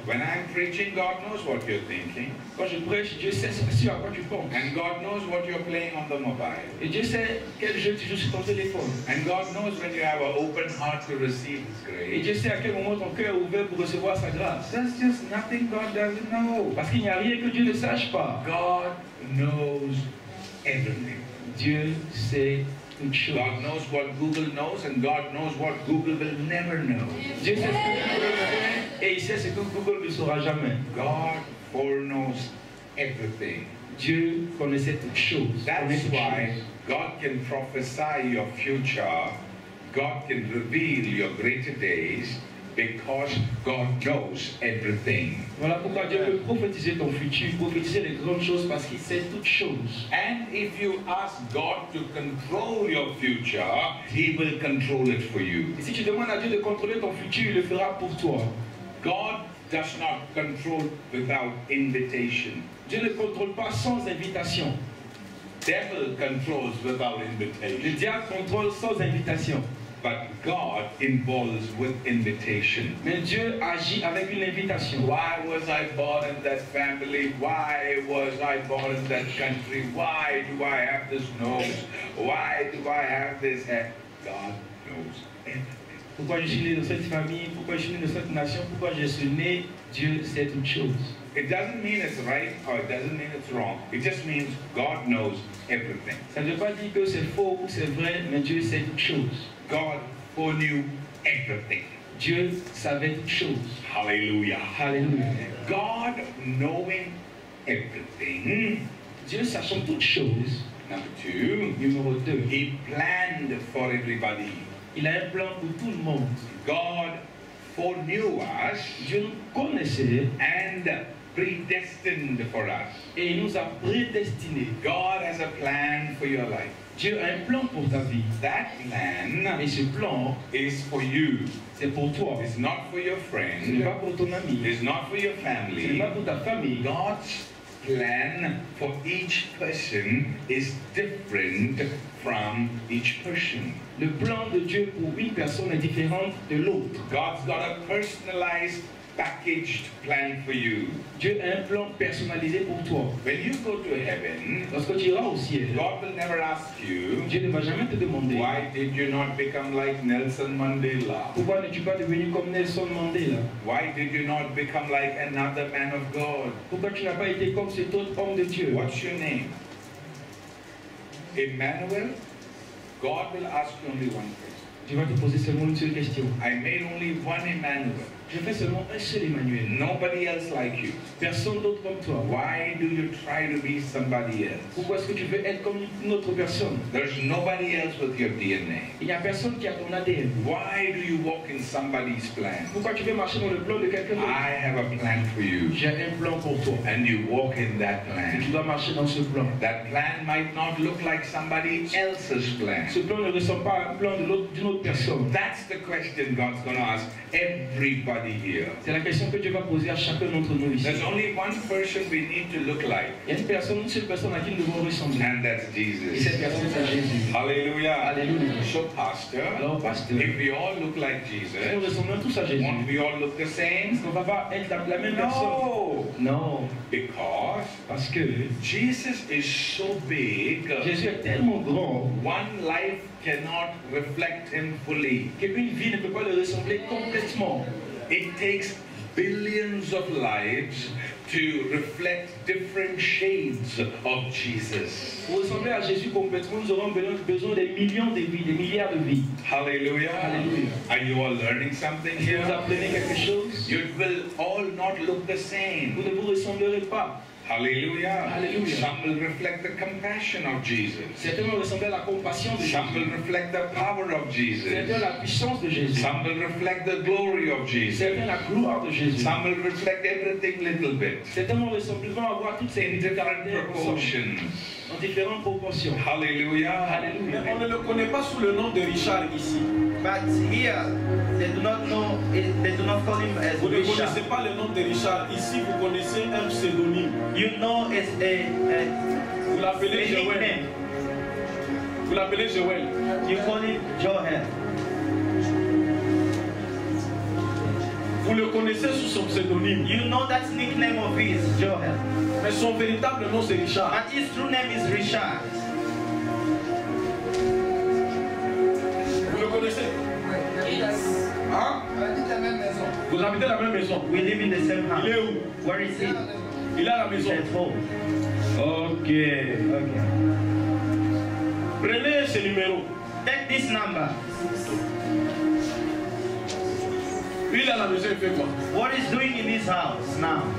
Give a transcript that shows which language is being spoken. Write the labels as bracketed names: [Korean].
[English] When I'm preaching, God knows what you're thinking. [French] Quand je prêche, Dieu sait ce à quoi tu penses. [English] And God knows what you're playing on the mobile. [French] Et Dieu sait quel jeu tu joues sur ton téléphone. [English] And God knows when you have an open heart to receive His [French] Et [English] grace. [French] Dieu sait à quel moment ton cœur est ouvert pour recevoir sa grâce. [English] There's just nothing God doesn't know. [French] Parce qu'il n'y a rien que Dieu ne sache pas. [English] God knows everything. [French] Dieu sait toutes choses. [English] God knows what Google knows, and God knows what Google will never know. [French] Dieu sait ce que Google fait et il sait ce que Google ne saura jamais. [English] God foreknows everything. [French] Dieu connaissait toutes choses. [English] That's why God can prophesy your future. God can reveal your greater days. because God knows everything. [French] Voilà pourquoi Dieu peut prophétiser ton futur, prophétiser les grandes choses parce qu'il sait toutes choses. [English] And if you ask God to control your future, He will control it for you. [French] Et si tu demandes à Dieu de contrôler ton futur, il le fera pour toi. [English] God does not control without invitation. [French] Dieu ne contrôle pas sans invitation. [English] Devil controls without [French] Le [English] invitation. [French] diable contrôle sans invitation. [English] But God involves with invitation. [French] Mais Dieu agit avec une invitation. [English] Why was I born in that family? Why was I born in that country? Why do I have this nose? Why do I have this hair? God knows everything. [French] Pourquoi je suis né dans cette famille? Pourquoi je suis né dans cette nation? Pourquoi je suis né? Dieu sait toutes choses. [English] It doesn't mean it's right or it doesn't mean it's wrong. It just means God knows everything. [French] Ça ne veut pas dire que c'est faux ou c'est vrai, mais Dieu sait toutes choses. [English] God foreknew everything. [French] Dieu savait toutes choses. [English] Hallelujah. [French] Alléluia. [English] God knowing everything. [French] Dieu sachant toutes choses. [English] Number two, [French] Numéro 2. [English] He planned for everybody. [French] Il a un plan pour tout le monde. [English] God foreknew us [French] Dieu nous connaissait [English] and predestined for us. [French] et il nous a prédestinés. [English] God has a plan for your life. [French] Dieu a un plan pour ta vie. [English] That plan [French] Et ce plan, [English] is for you. [French] c'est pour toi. [English] It's not for your [French] Ce n'est [English] friend. [French] pas pour ton ami. [English] It's not for your [French] Ce n'est [English] family. [French] pas pour ta famille. [English] God's plan for each person is different from each person. [French] Le plan de Dieu pour une personne est différent de l'autre. [English] God's got a personalized, packaged plan for you. [French] Dieu a un plan personnalisé pour toi. [English] When you go to heaven, [French] Lorsque tu iras au ciel, [English] God will never ask you, [French] Dieu ne va jamais te demander [English] why did you not become like Nelson Mandela? [French] pourquoi n'es-tu pas devenu comme Nelson Mandela? [English] Why did you not become like another man of God? [French] Pourquoi tu n'as pas été comme cet autre homme de Dieu? [English] What's your name? Emmanuel? God will ask you only one question. [French] Dieu va te poser seulement une seule question. [English] I made only one Emmanuel. [French] Je fais seulement un seul Emmanuel. [English] Nobody else like you. [French] Personne d'autre comme toi. [English] Why do you try to be somebody else? [French] Pourquoi est-ce que tu veux être comme une autre personne? [English] There's nobody else with your DNA. [French] Il n'y a personne qui a ton ADN. [English] Why do you walk in somebody's plan? [French] Pourquoi tu veux marcher dans le plan de quelqu'un d'autre? [English] I have a plan for you. [French] J'ai un plan pour toi. [English] And you walk in that [French] Et tu [English] plan. [French] dois marcher dans ce plan. [English] That plan might not look like somebody else's plan. [French] Ce plan ne ressemble pas à un plan d'une autre personne. [English] That's the question God's going to ask everybody here. [French] C'est la question que Dieu va poser à chacun d'entre nous ici. [English] There's only one person we need to look like, [French] Il y a une seule personne à qui nous devons ressembler. [English] and that's [French] Et [English] Jesus. [French] cette personne, c'est Jésus. [English] Hallelujah. [French] Alléluia. [English] So, Pastor, [French] Alors, pasteur, [English] if we all look like [French] nous [English] Jesus, [French] ressemblons tous à Jésus. [English] won't we all look the same? [French] Est-ce qu'on va pas être la même personne? [English] No, [French] Non, [English] because [French] parce que [English] Jesus is so big, [French] Jésus est tellement grand [English] one life cannot reflect him fully. [French] qu'une vie ne peut pas le ressembler complètement. [English] It takes billions of lives to reflect different shades of Jesus. [French] Pour ressembler à Jésus complètement, nous aurons besoin des millions de vies, des milliards de vies. [English] Hallelujah. Hallelujah. Are you all learning something [French] Est-ce que vous [English] here? [French] apprenez quelque chose? [English] You will all not look the same. [French] Vous ne vous ressemblerez pas. [English] Hallelujah. Hallelujah. Some will reflect the compassion of Jesus. [French] Certains vont ressembler à la compassion de [English] Some will [French] Jésus. [English] reflect the power of Jesus. [French] Certains la puissance de Jésus. [English] Some will reflect the glory of Jesus. [French] Certains la gloire de Jésus. [English] Some will reflect everything little bit [French] Certains vont simplement avoir toutes ces [English] in different [French] caractères [English] proportions. [French] en différentes proportions. [English] Hallelujah. [French] Alléluia. Mais on ne le connaît pas sous le nom de Richard ici. [English] But here, they do not know, they do not call him as [French] Vous ne [English] Richard. [French] connaissez pas le nom de Richard. Ici, vous connaissez un pseudonyme. [English] You know it's [French] Vous l'appelez [English] a [French] Joël. [English] nickname. [French] Vous l'appelez Joël. [English] You call him Joel. [French] Vous le connaissez sous son pseudonyme. [English] You know that nickname of his, Joel. [French] Mais son véritable nom, c'est Richard. [English] But his true name is Richard. [French] Vous le connaissez? Hein? Vous habitez la même maison. [English] We live in the same [French] Il est [English] house. [French] où? [English] Where is he? [French] Il est à la maison. [English] He's at home. Ok. Okay. [French] Prenez ce numéro. [English] Take this number. [French] Lui, il est à la maison, il fait quoi? [English] What is doing in his house now?